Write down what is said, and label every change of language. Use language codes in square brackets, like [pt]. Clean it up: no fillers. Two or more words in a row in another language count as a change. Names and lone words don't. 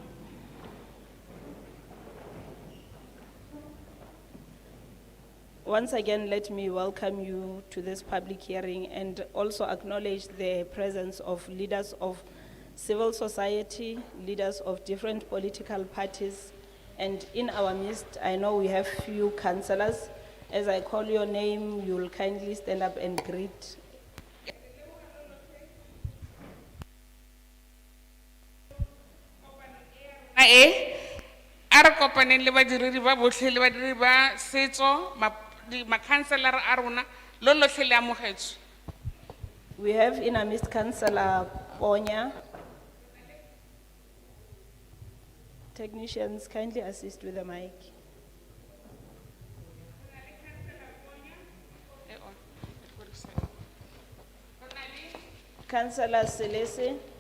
[en] Once again, let me welcome you to this public hearing and also acknowledge the presence of leaders of civil society, leaders of different political parties, and in our midst, I know we have few councillors. As I call your name, you'll kindly stand up and greet. [tn] Ara kopaneng le badiredi ba botlhe le badiri ba setso ma-councillor a rona lo lotlhe le amogetswe. [en] We have in our midst Councillor Ponya. Technicians, kindly assist with the mic. Councillor Selese.